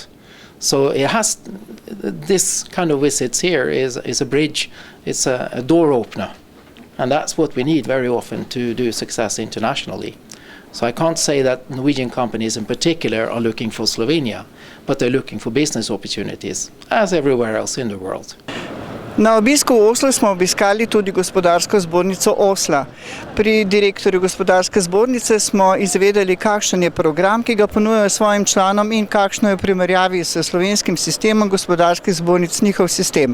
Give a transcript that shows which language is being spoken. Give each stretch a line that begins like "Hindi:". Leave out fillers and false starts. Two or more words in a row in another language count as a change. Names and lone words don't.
English: So it has, this kind of visits here is a bridge, it's a door opener, and that's what we need very often to do success internationally. So I can't say that Norwegian companies in particular are looking for Slovenia, but they're looking for business opportunities, as everywhere else in the world.
Slovenian: Na obisku v Oslu smo obiskali tudi gospodarsko zbornico Osla. Pri direktorju gospodarske zbornice smo izvedeli, kakšen je program, ki ga ponujajo svojim članom in kakšno je v primerjavi s slovenskim sistemom gospodarskih zbornic njihov sistem.